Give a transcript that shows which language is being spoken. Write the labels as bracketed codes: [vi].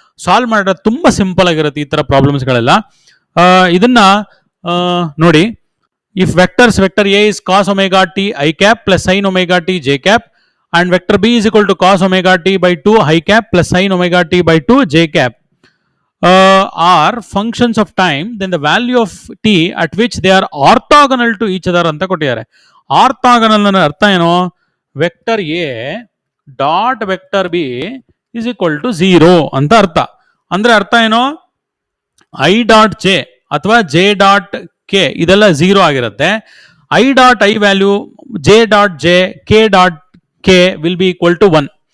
[kn] Solve ಮಾಡೋದು ತುಂಬಾ simple ಆಗಿರುತ್ತೆ ಈ ತರ ಪ್ರಾಬ್ಲಮ್ಸ್ಗಳೆಲ್ಲ. [en] ಇದನ್ನ ನೋಡಿ, if vectors vector A is cos omega T I cap plus sin omega T J cap and vector b is equal to cos omega t by 2 I cap plus sin omega t by 2 j cap are functions of time, then the value of t at which they are orthogonal to each other [kn] ಅಂತ ಕೊಟ್ಟಿದ್ದಾರೆ. Orthogonal ಅನ್ನೋ ಅರ್ಥ ಏನು? [en] vector A dot vector B is equal to 0 [kn] ಅಂತ ಅರ್ಥ. ಅಂದ್ರೆ ಅರ್ಥ ಏನು? [en] I dot J [kn] ಅಥವಾ [en] J dot K [kn] ಇದೆಲ್ಲ 0 ಆಗಿರುತ್ತೆ. [en] I dot I value, J dot J, K dot K will be equal to 1.